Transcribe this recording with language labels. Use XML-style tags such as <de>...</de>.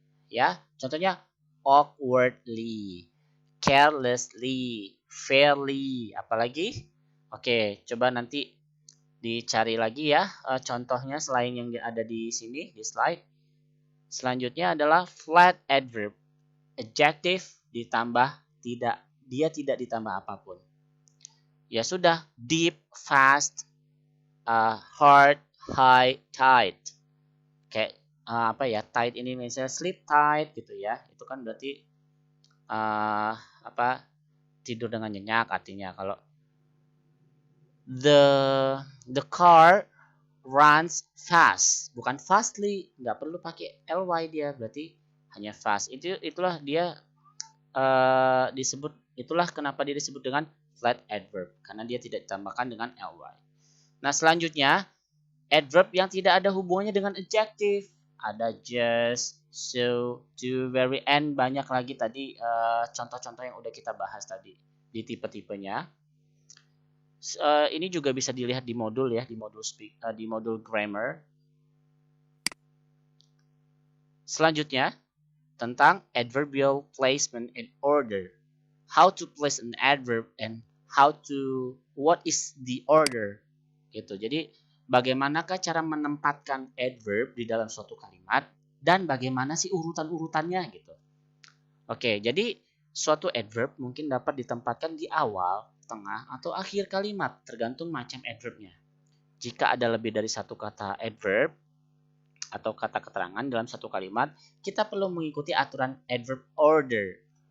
<id>Ya, contohnya awkwardly, carelessly, fairly, apalagi? Oke, coba nanti dicari lagi ya contohnya selain yang ada di sini di slide. Selanjutnya adalah flat adverb, adjective ditambah tidak, dia tidak ditambah apapun. Ya sudah, deep, fast, hard, high, tight. Kayak apa ya, tight ini misalnya</id> <en>sleep tight</en> <id>gitu ya, itu kan berarti apa, tidur dengan nyenyak artinya. Kalau</id> <en>the car runs fast,</en> <id>bukan fastly, nggak perlu pakai ly, dia berarti hanya fast. Itulah dia disebut, itulah kenapa dia disebut dengan flat adverb, karena dia tidak ditambahkan dengan ly. Nah selanjutnya adverb yang tidak ada hubungannya dengan adjective, ada</id> <en>just, so, to, very, and</en> <id>banyak lagi tadi contoh-contoh yang udah kita bahas tadi di tipe-tipenya. Ini juga bisa dilihat di modul ya, di modul grammar. Selanjutnya tentang</id> <en>adverbial placement and order. How to place an adverb and what is the order</en> <id>gitu. Jadi bagaimanakah cara menempatkan adverb di dalam suatu kalimat dan bagaimana sih urutan-urutannya gitu. Oke, jadi suatu adverb mungkin dapat ditempatkan di awal, tengah, atau akhir kalimat tergantung macam adverbnya. Jika ada lebih dari satu kata adverb atau kata keterangan dalam satu kalimat, kita perlu mengikuti aturan adverb order.</id>